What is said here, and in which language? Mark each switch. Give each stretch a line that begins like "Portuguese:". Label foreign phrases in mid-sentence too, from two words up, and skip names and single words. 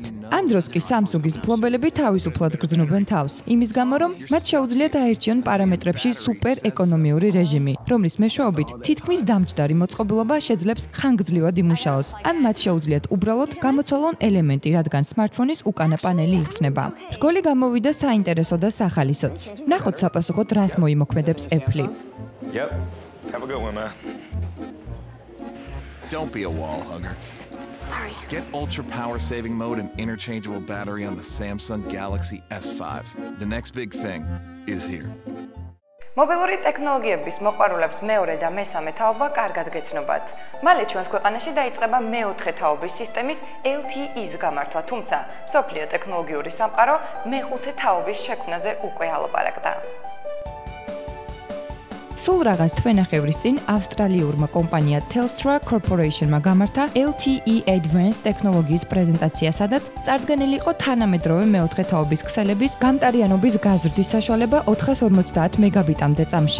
Georgian: ამ დროს კი Samsung-ის მფლობელები თავისუფლად გრძნობენ თავს, იმის გამო რომ მათ შეუძლიათ აერჩიონ პარამეტრებში სუპერ ეკონომიური რეჟიმი, რომლის მეშვეობით თითქმის დამჯდარი მოწყობილობა შეძლებს ხანგრძლივად იმუშაოს, ან მათ შეუძლიათ უბრალოდ გამოცვალონ ელემენტი, რადგან smartphone-ის უკანა პანელი იხსნება. რგოლი გამოვიდა საინტერესო და სახალისოც. ნახოთ საპასუხოდ რას მოიმოქმედებს Apple.
English: Yep. Have a good one, man. Don't be a wall hugger. Sorry. Get ultra power saving mode and interchangeable battery on the Samsung Galaxy S5. The next big thing is here.
Georgian: მობილური ტექნოლოგიების მოყვარულებს მეორე და მესამე თაობა კარგად გეცნობათ. მალე ჩვენს ქვეყანაში დაიწყება მეოთხე თაობის სისტემის LTE-ის გამართვა, თუმცა მსოფლიო ტექნოლოგიური სამყარო მეხუთე თაობის შექმნაზე უკვე ალაპარაკდა. სულ რაღაც თვენახევრის წინ ავსტრალიურმა კომპანია Telstra Corporation-მა გამართა LTE Advanced ტექნოლოგიის პრეზენტაცია, სადაც წარდგენილი იყო თანამედროვე მეოთხე თაობის ქსელების გამტარიანობის გაზრდის საშუალება 450 მეგაბიტამდე წამში.